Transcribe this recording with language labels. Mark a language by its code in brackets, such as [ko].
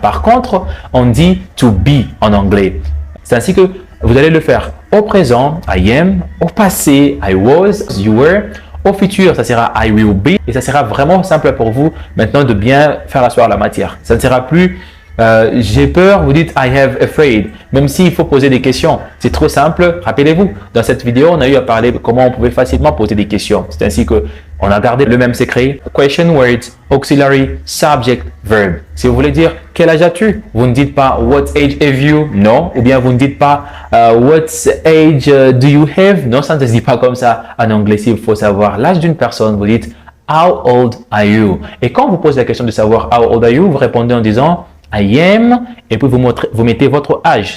[fr] Par contre, on dit to be en anglais. C'est ainsi que vous allez le faire au présent, [en] I am, [fr] au passé, [en] I was, you were, [fr] au futur, ça sera [en] I will be, [fr] et ça sera vraiment simple pour vous maintenant de bien faire asseoir la matière. Ça ne sera plus j'ai peur, vous dites [en] I have afraid, [fr] même s'il faut poser des questions. C'est trop simple. Rappelez-vous, dans cette vidéo, on a eu à parler de comment on pouvait facilement poser des questions. C'est ainsi que on a gardé le même secret. [en] Question words, auxiliary, subject, verb. [fr] Si vous voulez dire quel âge as-tu, vous ne dites pas [en] what age have you, [fr] non. Ou bien vous ne dites pas [en] what age do you have, [fr] non, ça ne se dit pas comme ça en anglais. S'il faut savoir l'âge d'une personne, vous dites [en] how old are you. [fr] Et quand vous posez la question de savoir [en] how old are you, [fr] vous répondez en disant [en] I am, [fr] et puis vous mettez votre âge.